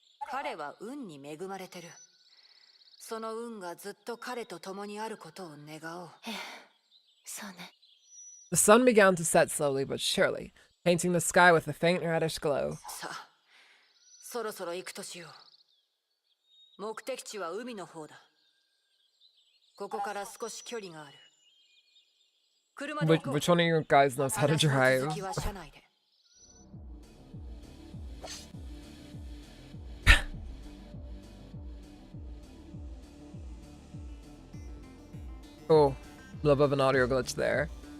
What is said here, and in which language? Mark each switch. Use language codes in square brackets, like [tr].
[ja] 彼は運に恵まれてる。その運がずっと彼と共にあることを願おう。そうね。 [en] The sun began to set slowly but surely, painting the sky with a faint reddish glow. [ja] さあ、そろそろ行くとしよう。目的地は海の方だ。ここから少し距離がある。車で行こう。 [en] Which one of you guys knows how to [ja] 話の [en] drive? [ja] 続きは車内で。 [en] Oh, a little bit of an audio glitch there.